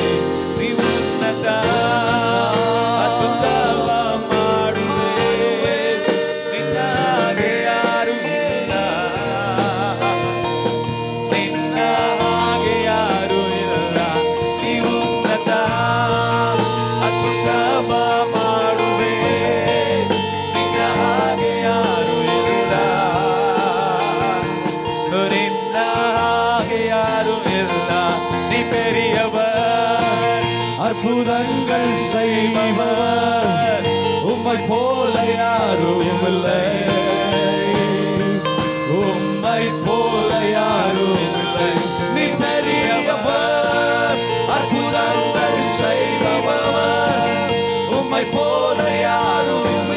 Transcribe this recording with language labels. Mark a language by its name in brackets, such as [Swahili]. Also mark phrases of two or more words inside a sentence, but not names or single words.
[Kannada] ನೀ ಉನ್ನತ ಅದ್ಭುತವ ಮಾಡುವೆ, ನಿನ್ನ ಹಾಗೆ ಯಾರು ಇಲ್ಲ, ನಿನ್ನ ಹಾಗೆ ಯಾರು ಇಲ್ಲ. ನೀ ಉನ್ನತ ಅದ್ಭುತವ ಮಾಡುವೆ, ನಿನ್ನ ಹಾಗೆ ಯಾರು ಇಲ್ಲ, ನಿನ್ನ ಹಾಗೆ ಯಾರು ಇಲ್ಲ. [Tamil] நீ பெரியவர், அற்புதங்கள் செய்பவர், உம்மை போல யாரும் இல்லை, உம்மை போல யாரும் இல்லை. நீ பெரியவர், அற்புதங்கள் செய்பவர், உம்மை போல யாரும்